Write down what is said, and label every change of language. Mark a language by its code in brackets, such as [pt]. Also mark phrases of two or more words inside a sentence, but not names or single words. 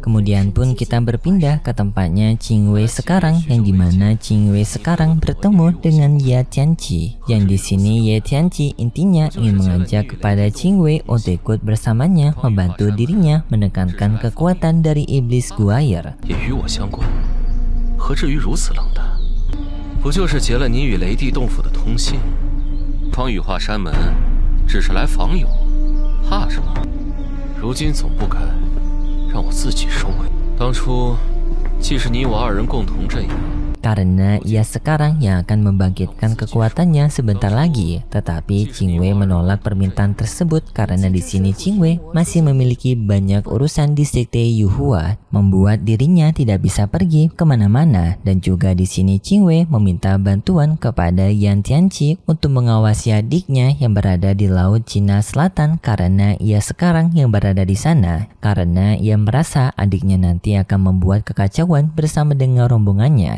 [id] Kemudian pun kita berpindah ke tempatnya Qing Wei sekarang, yang dimana Qing Wei sekarang bertemu dengan Ye Tianqi. Yang di sini Ye Tianqi intinya ingin mengajak kepada Qing Wei untuk ikut bersamanya membantu dirinya menekankan kekuatan dari iblis Gu Air. [zh] 也与我相关，何至于如此冷淡？不就是劫了你与雷帝洞府的通信？方羽化山门只是来访友，怕什么？如今总不该让我自己收尾。当初既是你我二人共同阵营。 [id] Karena ia sekarang yang akan membangkitkan kekuatannya sebentar lagi, tetapi Qing Wei menolak permintaan tersebut karena di sini Qing Wei masih memiliki banyak urusan di Sekte Yuhua, membuat dirinya tidak bisa pergi kemana-mana. Dan juga di sini Qing Wei meminta bantuan kepada Yan Tianqi untuk mengawasi adiknya yang berada di Laut Cina Selatan karena ia sekarang yang berada di sana, karena ia merasa adiknya nanti akan membuat kekacauan bersama dengan rombongannya.